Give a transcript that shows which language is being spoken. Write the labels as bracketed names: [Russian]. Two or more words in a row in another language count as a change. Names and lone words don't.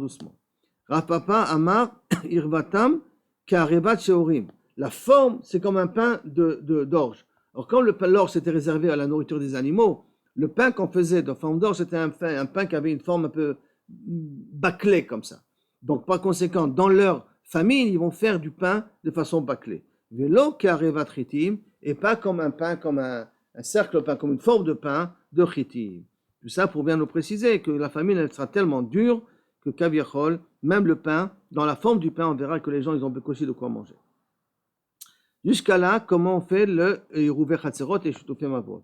[Aramaic] רב פפא אמר ערבתם כרבת שעורים. [French] La forme, c'est comme un pain d'orge. Alors, quand l'orge c'était réservé à la nourriture des animaux, le pain qu'on faisait de forme d'orge, c'était un pain qui avait une forme un peu bâclée comme ça. Donc, par conséquent, dans leur famille, ils vont faire du pain de façon bâclée. [Aramaic] ולא כרבת חטים, [French] et pas comme un pain, comme un cercle de pain, comme une forme de pain de chitim. Tout ça pour bien nous préciser que la famine, elle sera tellement dure que kaviachol, même le pain, dans la forme du pain, on verra que les gens, ils ont aussi de quoi manger. Jusqu'à là, comment on fait le [Hebrew] עירובי חצרות [French] et [Hebrew] שיתופים אבות.